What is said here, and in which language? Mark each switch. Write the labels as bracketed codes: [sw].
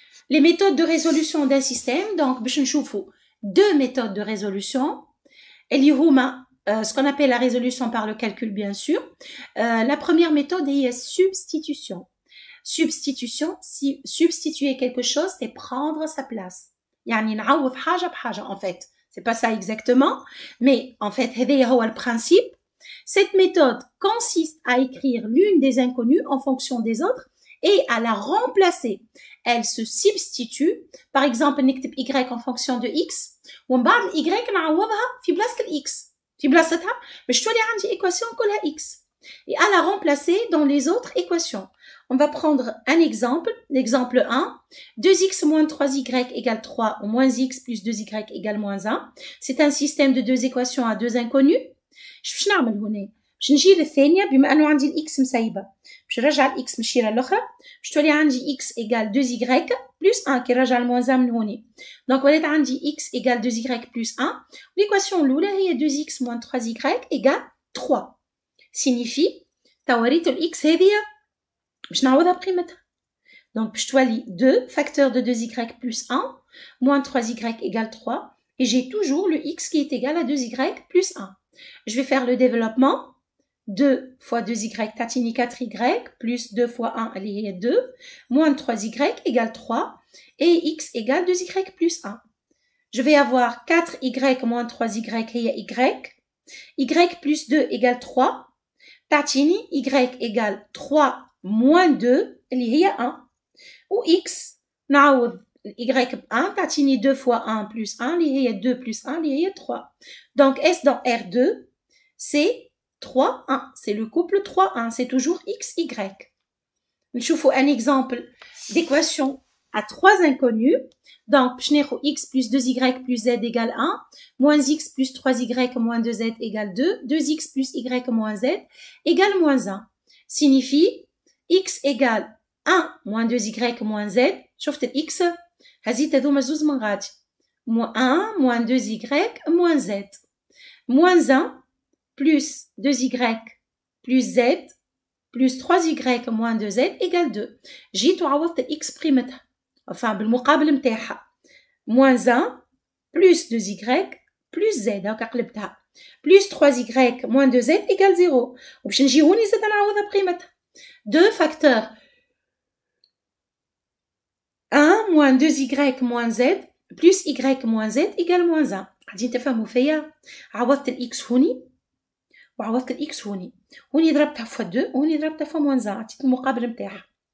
[fr] Les méthodes de résolution d'un système, donc, باش نشوفوا deux méthodes de résolution. اللي هما ce qu'on appelle la résolution par le calcul, bien sûr. La première méthode est substitution. Substitution, si substituer quelque chose, c'est prendre sa place. [ar] يعني نعوض حاجة بحاجة, en fait. [fr] C'est pas ça exactement, mais en fait, هذا هو le principe. Cette méthode consiste à écrire l'une des inconnues en fonction des autres et à la remplacer. Elle se substitue. Par exemple, نكتب y en fonction de x. [ar] ومن بعد y نعوضها في بلاصة x. في بلاصتها باش تولي عندي équation كلها x. [fr] Et à la remplacer dans les autres équations. On va prendre un exemple, l'exemple 1. 2x moins 3y égale 3 ou moins x plus 2y égale moins 1. C'est un système de deux équations à deux inconnus. [ar] باش نعمل هنا باش نجي للثانيه بما انه عندي الاكس مسيبه باش نرجع الاكس مشيره الاخرى باش تولي عندي x égale 2y plus 1 كي نرجع الموان 1 من هنا دونك ولات عندي x égale 2y plus 1 ليكواسيون الاولى هي 2x moins 3y égale 3 signifie تا وريت الاكس هذه باش نعوضها بقيمتها دونك باش تولي 2 facteur de 2y plus 1 moins 3y égale 3 et j'ai toujours le x qui est égal à 2y plus 1. [fr] Je vais faire le développement. 2 fois 2y tatini 4y plus 2 fois 1 elle est 2 moins 3y égale 3 et x égale 2y plus 1. Je vais avoir 4y moins 3y et y plus 2 égale 3 tatini y égale 3 moins 2 elle est 1 ou x نعوض y ب 1 tatini 2 fois 1 plus 1 elle est 2 plus 1 elle est 3. Donc S dans R2 c'est 3, 1. C'est le couple 3, 1. C'est toujours x, y. Je vous un exemple d'équation à trois inconnus. Donc, x plus 2y plus z égale 1, moins x plus 3y moins 2z égale 2, 2x plus y moins z égale moins 1. Signifie x égale 1 moins 2y moins z. [ar] شفت x هزيت هذوما زوز من غادي. [fr] 1 moins 2y moins z. Moins 1 plus 2y plus z plus 3y moins 2z égale 2. جيت وعوضت x قيمتها [ar] enfin بالمقابل متاعها moins 1 plus 2y plus z هاكا قلبتها plus 3y moins 2z égale 0 وباش نجي هوني زاد نعوضها بقيمتها 2 facteurs 1 moins 2y moins z plus y moins z égale moins 1 قاعدين تفهموا فيا عوضت الاكس هوني وعوضت الاكس هوني ضربتها فوا 2 وهوني ضربتها فوا moins 1 عطيت المقابل نتاعها